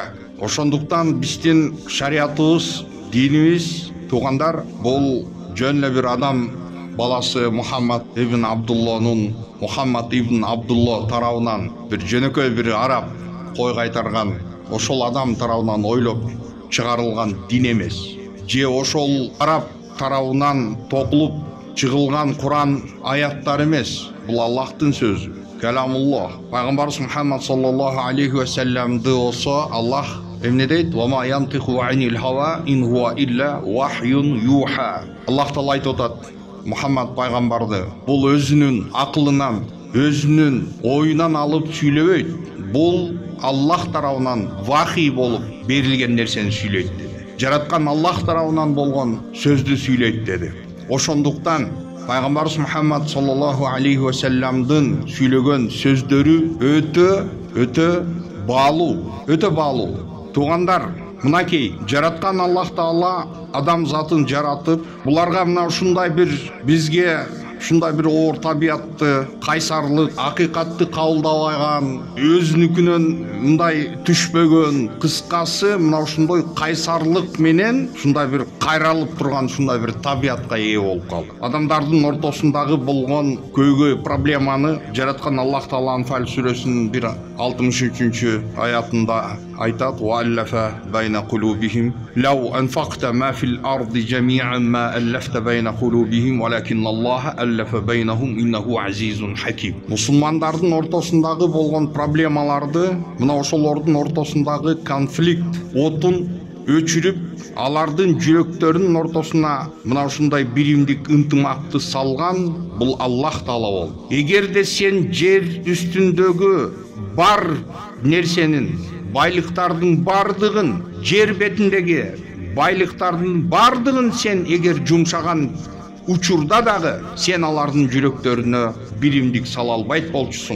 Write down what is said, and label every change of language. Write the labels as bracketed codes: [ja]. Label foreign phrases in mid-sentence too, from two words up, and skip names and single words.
[ky] Ошондуктан биздин шариятыбыз, динибиз, туугандар, бул жөн эле бир адам баласы Мухаммад ибн Абдулла тарабынан бир жөнөкөй бир араб кой кайтарган ошол адам тарабынан ойлоп чыгарылган дин эмес. Же ошол араб тарабынан токулуп чыгылган Куран аяттары эмес. Бул Аллахтын сөзү. Каламуллах. Пайгамбарыбыз Мухаммад [ar] صلى الله عليه وسلم [ky] болсо Аллах эмне дейт? [ar] وما ينطق عن الهوى إن هو إلا وحي يوحى. [ky] Аллах Таала айтып атат. Мухаммад пайгамбарды бул өзүнүн акылынан, өзүнүн оюнан алып сүйлөбөйт. Бул Аллах тарабынан вахий болуп берилген нерсени сүйлөйт деди. Жараткан Аллах тарабынан болгон сөздү сүйлөйт деди. Ошондуктан пайгамбарыбыз Мухаммад [ar] صلى الله عليه وسلم [ky] сүйлөгөн сөздөрү өтө баалуу. Туугандар, мынакей жараткан Аллах Таала адам затын жаратып, буларга мына ушундай бир бизге ушундай бир оор табиятты, кайсарлык, акыйкатты кабылдабаган, өзүнүкүнөн мындай түшпөгөн, кыскасы мына ушундай кайсарлык менен ушундай бир кайралып турган ушундай бир табиятка ээ болуп калды. Адамдардын ортосундагы болгон көйгөй проблеманы жараткан Аллах Таала Анфал сүрөсүнүн 63 аятында айтат: [ar] "وألف بين قلوبهم لو أنفقت ما في الأرض جميعا ما ألفت بين قلوبهم ولكن الله ألف بينهم إنه عزيز حكيم." [ky] Мусулмандардын ортосундагы болгон проблемаларды, мына ошолордун ортосундагы конфликт отун өчүрүп, алардын жүрөктөрүнүн ортосуна мына ушундай биримдик, ынтымакты салган бул Аллах Таала болду. Эгерде сен жер үстүндөгү бар нерсенин, байлыктардын бардыгын, жер бетиндеги байлыктардын бардыгын сен эгер жумшаган учурда дагы сен алардын жүрөктөрүнө биримдик сала албайт болчусуң.